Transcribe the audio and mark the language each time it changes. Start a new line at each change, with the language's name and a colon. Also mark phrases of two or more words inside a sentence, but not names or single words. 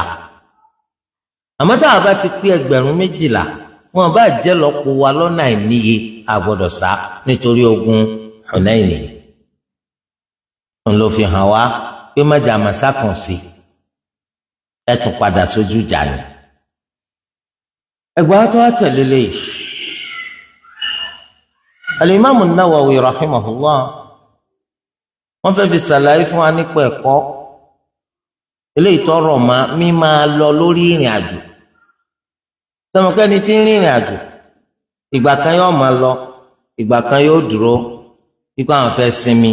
Yoruba: Àmọ́ táwọn bá ti pé 12,000 wọn bá jẹ́ lọ́pọ̀ wá lọ́nà àìníye àgbọ̀dọ̀ sá nítorí ogun Hunaini. Òun ló fi hàn wá pé májà màsá kàn sí ẹ tún padà sójú ìjà ni. Ẹgbàá tó wá tẹ̀lé léyìí. Al-Imam An-Nawawi rahimahullah wọ́n fẹ́ fi ṣàlàyé fún wa nípa ẹ̀kọ́ eléyìí tọrọ ma mímá lọ lórí ìrìn àjò. Sọmọkẹ́ni tí ń rìnrìn àjò ìgbà kan yóò máa lọ ìgbà kan yóò dúró wípé àwọn fẹ́ sinmi.